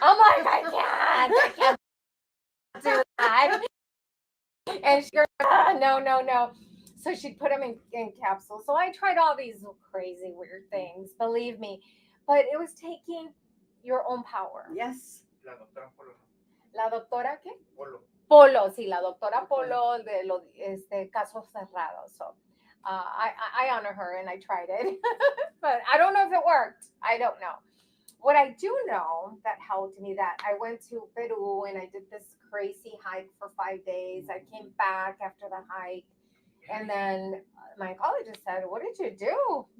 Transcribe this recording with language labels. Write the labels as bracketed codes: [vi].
[en] I'm like, I can't do that. And she's like, no. So she'd put them in capsules. So I tried all these crazy weird things, believe me. But it was taking your own power. Yes. [es] La doctora ¿qué? Polo, sí, la doctora Polo de los Casos Cerrados. [en] So I honor her, and I tried it. But I don't know if it worked. I don't know. What I do know that helped me, that I went to Peru and I did this crazy hike for 5 days. I came back after the hike, and then my oncologist said, what did you do?